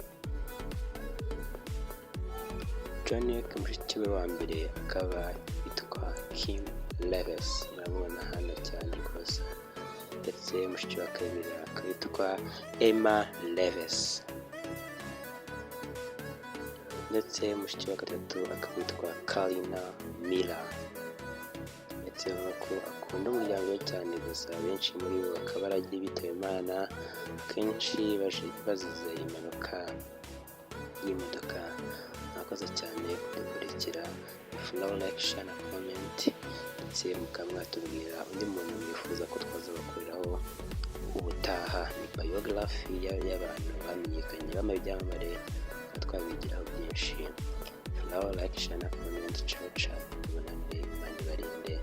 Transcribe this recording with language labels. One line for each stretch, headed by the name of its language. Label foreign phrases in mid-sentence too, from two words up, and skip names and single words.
Kinyarwanda: John Wick mushiki we wa mbere akaba yitwa Kim Leves, murabona hano cyane rwose, ndetse mushiki wa kabiri akaba yitwa Emma Leves, ndetse mushiki wa gatatu akaba yitwa Karina Miller. Ndetse ko akunda umuryango we cyane, gusa benshi muri bo bakaba baragiye bitaba Imana, akenshi bazize impanuka y'imodoka. Mwakoze cyane kudukurikira.
English: Follow, like, share
Kinyarwanda: na comment, ndetse mukaba mwatubwira undi muntu mwifuza ko twazabakoreraho ubutaha. Ni biography y'abantu bamenyekanye b'amabyamamare twabigiraho byinshi.
English: Follow, like, share
Kinyarwanda: na comment.
Italian: Ciao ciao.
Kinyarwanda: Imana ibarinde.